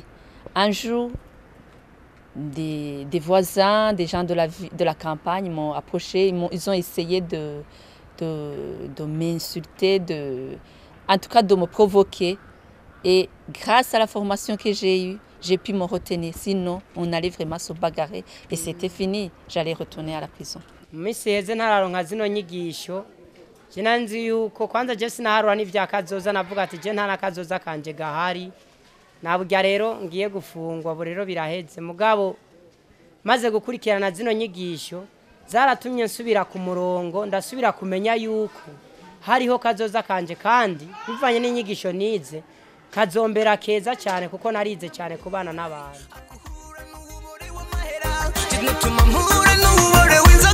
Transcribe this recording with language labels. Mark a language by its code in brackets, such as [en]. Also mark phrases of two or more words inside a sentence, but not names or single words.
[fr] Un jour, des voisins, des gens de la campagne m'ont approché, ils ont essayé de m'insulter, en tout cas de me provoquer. Et grâce à la formation que j'ai eue, j'ai pu me retenir, sinon on allait vraiment se bagarrer et c'était fini, j'allais retourner à la prison. [rn] Miseze ntararonka zino nyigisho jina nzi yuko kwanza je sinaharura n'ivyakazoza navuga ati je ntana kazoza kanje gahari nabujya rero ngiye gufungwa bo rero biraheze mugabo maze gukurikirana zino nyigisho zaratumye nsubira ku murongo ndasubira kumenya yuko hariho kazoza kanje kandi bivanye n'inyigisho nize kazombera keza cyane kuko narize cyane kubana n'abantu.